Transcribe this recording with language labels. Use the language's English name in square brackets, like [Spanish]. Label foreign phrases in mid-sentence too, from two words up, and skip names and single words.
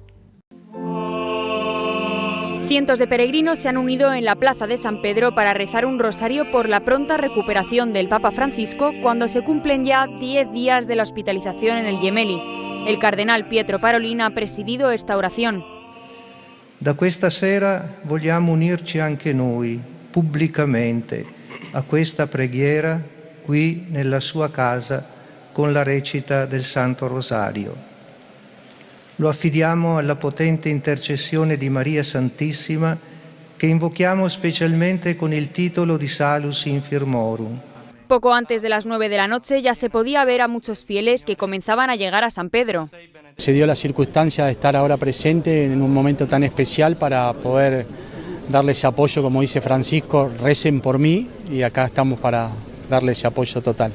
[Spanish] Cientos de peregrinos se han unido en la Plaza de San Pedro para rezar un rosario por la pronta recuperación del Papa Francisco cuando se cumplen ya 10 días de la hospitalización en el Gemelli. El cardenal Pietro Parolin ha presidido esta oración. [Italian] Da questa sera vogliamo unirci anche noi, pubblicamente, a questa preghiera qui nella sua casa con la recita del Santo Rosario. Lo affidiamo alla potente intercessione di Maria Santissima che invochiamo specialmente con il titolo di Salus Infirmorum. [Spanish] Poco antes de las 9 de la noche ya se podía ver a muchos fieles que comenzaban a llegar a San Pedro. Se dio la circunstancia de estar ahora presente en un momento tan especial para poder darles apoyo, como dice Francisco, recen por mí, y acá estamos para darles ese apoyo total.